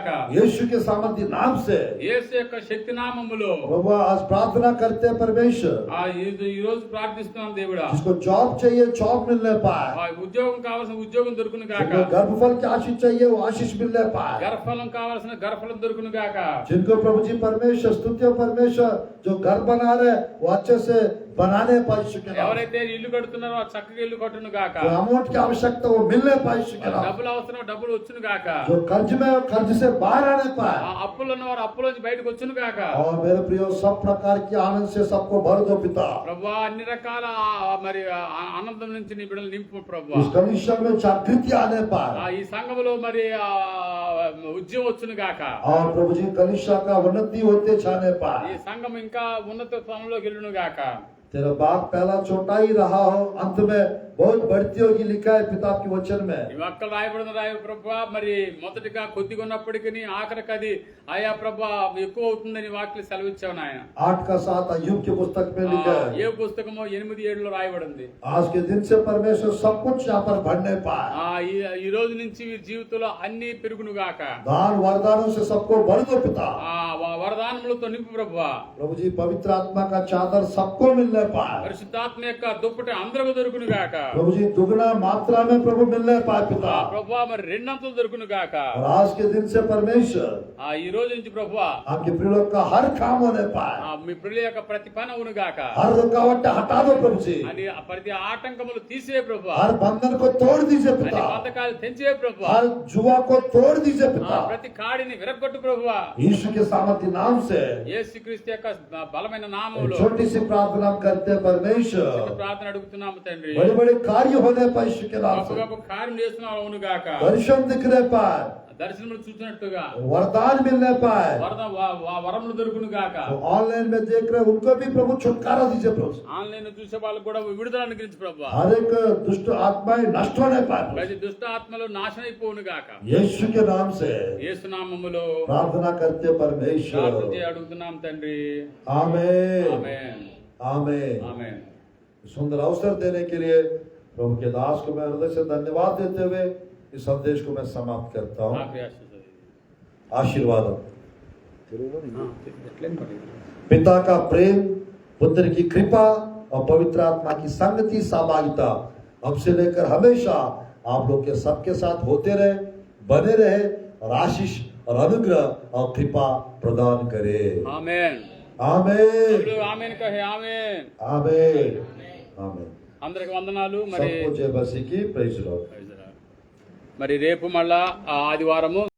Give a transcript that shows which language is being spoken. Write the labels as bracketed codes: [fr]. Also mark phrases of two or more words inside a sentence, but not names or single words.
[hi] यीशु के सामर्थ्य नाम से [te] యేసు యొక్క శక్తి నామములో [hi] प्रभु आज प्रार्थना करते हैं परमेश्वर, [te] ఈ రోజు ప్రార్థిస్తున్నాం దేవుడా. [hi] जिसको जॉब चाहिए जॉब मिलने पाए, [te] ఉద్యోగం కావాల్సిన ఉద్యోగం దొరుకును గాక. [hi] जिनको गर्भफल की आशीष चाहिए वो आशीष मिलने पाए, [te] గర్భఫలం కావాల్సిన గర్భఫలం దొరుకును గాక. [hi] जिनको प्रभु जी परमेश्वर स्तुत्य परमेश्वर जो घर बना रहे वो अच्छे से बनाने पाए यीशु के नाम से। [te] ఎవరైతే ఇల్లు కడుతున్నారో ఆ చక్కగా ఇల్లు కట్టును గాక. [hi] जो अमाउंट की आवश्यकता वो मिलने पाए यीशु के नाम से। [te] డబ్బులు అవసరం డబ్బులు వచ్చును గాక. [hi] जो कर्ज में वो कर्ज से बाहर आने पाए, [te] అప్పులు ఉన్నవారు అప్పులోంచి బయటకు వచ్చును గాక. [hi] और मेरे प्रियो सब प्रकार की आनंद से सबको भर दो पिता। [te] ప్రభువా అన్ని రకాల మరి ఆనందం నుంచి నీ బిడ్డలు నింపు ప్రభువా. [hi] इस कमीशन में जागृति आने पाए, [te] ఈ సంఘములో మరి ఉద్యమం వచ్చును గాక. [hi] और प्रभु जी कलिशा का उन्नति होते जाने [te] ఈ [hi] पाए। [te] సంఘం ఇంకా ఉన్నత స్థానంలోకి వెళ్ళును గాక. [hi] तेरा बाप पहला छोटा ही रहा हो, अंत में बहुत बढ़ती होगी लिखा है पिता के वचन में। [te] ఈ వాక్యాలు రాయబడిన ప్రభువా మరి మొదటిగా కొద్దిగా ఉన్నప్పటికీ ఆఖరికి అది ఆయా ప్రభువా ఎక్కువ అవుతుందని వాక్యాలు సెలవిచ్చావు నాయన. [hi] 8 का 7 अय्यूब की पुस्तक में लिखा है। [te] ఏ పుస్తకమో 8:7 రాయబడింది. [hi] आज के दिन से परमेश्वर सब कुछ यहाँ पर बढ़ने पाए, [te] ఈ రోజు నుంచి వీరి జీవితంలో అన్ని పెరుగును గాక. [hi] दान वरदानों से सबको भर दो पिता। [te] వరదానములతో నింపు ప్రభువా. [hi] प्रभु जी पवित्र आत्मा का चादर सबको मिलने पाए, [te] పరిశుద్ధాత్మ యొక్క దుప్పటి అందరికి దొరుకును గాక. [hi] प्रभु जी दुगना मात्रा में प्रभु मिलने पाए पिता। [te] ప్రభువా మరి రెండంతలు దొరుకును గాక. [hi] और आज के दिन से परमेश्वर [te] ఈ రోజు నుంచి ప్రభువా [hi] आपके प्रिय लोग का हर काम होने पाए, [te] మీ ప్రియుల యొక్క ప్రతి పని అవును గాక. [hi] हर रुकावट हटा दो प्रभु जी, [te] అని ప్రతి ఆటంకములు తీసే ప్రభువా. [hi] हर बंधन को तोड़ दीजिए [te] అన్ని [hi] पिता, [te] బంధకాలు తెంచే ప్రభువా. [hi] हर जुआ को तोड़ दीजिए पिता। [te] ప్రతి కాడిని విరగొట్టు ప్రభువా. [hi] यीशु के सामर्थ्य नाम से [te] యేసుక్రీస్తు యొక్క బలమైన నామములో [hi] छोटी सी प्रार्थना करते हैं परमेश्वर, [te] చిన్న ప్రార్థన అడుగుతున్నాము తండ్రి. [hi] बड़े बड़े कार्य होने पाए यीशु के नाम [te] గొప్ప [hi] से, [te] గొప్ప కార్యం చేస్తున్నావు అవును గాక. [hi] दर्शन दिखने पाए, [te] దర్శనములు చూసినట్టుగా [hi] वरदान मिलने पाए। [te] వరములు దొరుకును గాక. [hi] तो ऑनलाइन में देख रहे हैं, उनको भी प्रभु छुटकारा दीजिए प्रभु। [te] ఆన్లైన్ చూసే వాళ్ళకు కూడా విడుదల అనుగ్రహించు ప్రభువా. [hi] हर एक दुष्ट आत्माएं नष्ट होने पाए [te] ప్రతి దుష్ట ఆత్మలు నాశనం అయిపోవును గాక. [hi] यीशु के नाम से [te] యేసు నామములో [hi] प्रार्थना करते परमेश्वर, [te] ప్రార్థన అడుగుతున్నాం తండ్రి. [hi] आमेन [te] ఆమేన్ [hi] आमेन। [te] ఆమేన్. [hi] सुंदर अवसर देने के लिए प्रभु के दास को मैं हृदय से धन्यवाद देते हुए इस संदेश को मैं समाप्त करता हूँ। [te] నాకు ఆశీర్వాదం. [hi] आशीर्वाद। [te] ఎట్లేం పర్లేదు. [hi] पिता का प्रेम, पुत्र की कृपा और पवित्र आत्मा की संगति सहभागिता अब से लेकर हमेशा आप लोग के सबके साथ होते रहे, बने रहे और आशीष और अनुग्रह और कृपा प्रदान करे। [te] ఆమేన్ [hi] आमीन [te] ఇప్పుడు ఆమేన్ కహే ఆమేన్ [hi] आमीन आमीन। [te] అందరికి వందనాలు మరి [hi] सबको जय मसीह की [en] praise Lord. [te] మరి రేపు మళ్ళా ఆదివారము